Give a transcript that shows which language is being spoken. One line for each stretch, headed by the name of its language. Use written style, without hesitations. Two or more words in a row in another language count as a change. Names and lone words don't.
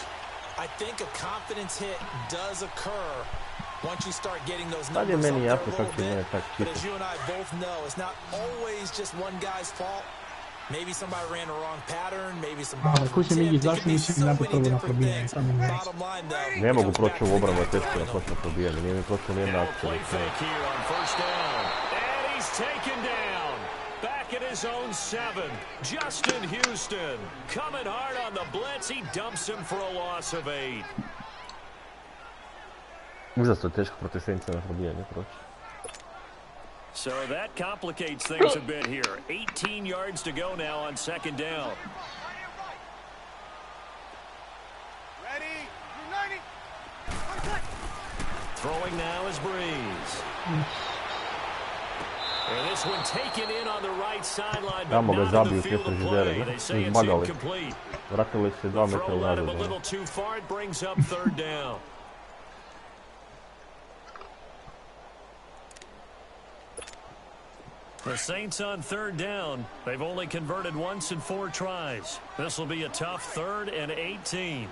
English: I think a confidence hit does occur once you start getting those numbers up there a little bit. But as you and I both know, it's not always just one guy's fault. Maybe somebody ran the wrong pattern, maybe some balls were tipped. There could be so many different things. Bottom line, though,
Croatian: ne mogu proći u obranu, teško da počne probijanje. Nije mi prošlo nijedna akcija.
English: Taken down. Back at his own 7. Justin Houston coming hard on the blitz. He dumps him for a loss of 8.
Croatian: Užasno teško protiv Saintsa na probijanje proći.
English: So that complicates things a bit here. 18 yards to go now on 2nd down. Ready? 90. Throwing now is Breeze. And this one taken in on the right sideline, but not in the field of play. They say it's incomplete.
Croatian: Vratili se 2 metra
English: Throw led him a
Croatian: unazad.
English: little too far. It brings up 3rd down. The Saints on 3rd down. They've only converted once in 4 tries. This will be a tough 3rd and 18.